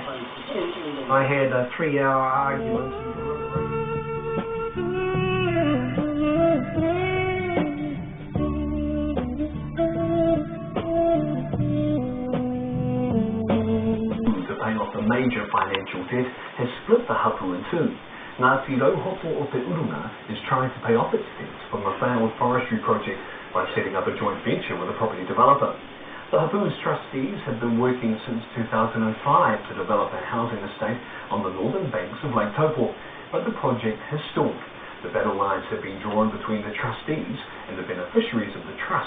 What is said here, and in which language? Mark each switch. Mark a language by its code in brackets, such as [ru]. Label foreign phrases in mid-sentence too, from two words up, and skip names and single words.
[en] I had a 3-hour argument. To pay off the major financial debt has split the hapu in two. Ngāti Rauhoto o te Urunga is trying to pay off its debts from a failed forestry project by setting up a joint venture with a property developer. The hapu's trustees have been working since 2005 to develop a housing estate on the northern banks of Lake Taupo, but the project has stalled. The battle lines have been drawn between the trustees and the beneficiaries of the trust.